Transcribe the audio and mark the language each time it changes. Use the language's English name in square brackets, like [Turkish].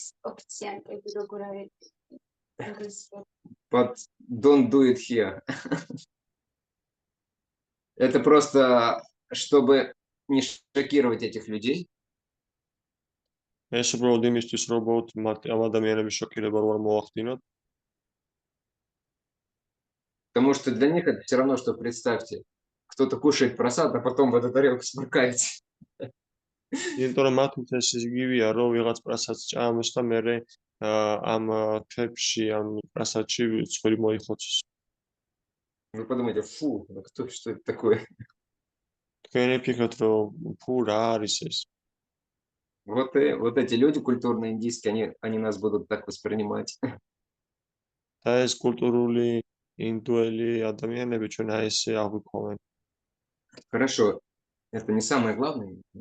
[Georgian] ოფიციანტები როგორ არის ინგლისურად? [English] But don't do it here. [Russian] Это просто, чтобы не шокировать этих людей. [Georgian] ეს უბრალოდ იმისთვის, რომ ამ ადამიანების შოკირება არ მოახდინოთ. [Russian] Потому что для них это все равно, что представьте, кто-то кушает просад, а потом в эту тарелку сморкается. [Georgian] იმიტომ რომ მათთვის ეს იგივეა, რომ ვიღაც პრასადს ჭამს და მერე ამ თებში, ამ პრასადში ცხვირი მოიხოცოს. [Russian] Вы подумайте, фу, что это такое? [Georgian] თქვენ იფიქროთ, რომ ფუ რა არის ეს? [Russian] Вот эти люди культурные индийские, они нас будут так воспринимать. [Georgian] და ეს კულტურული ინდუელი ადამიანები ჩვენ აი ესე აღვიქვამენ. [Russian] Хорошо, это не самое главное.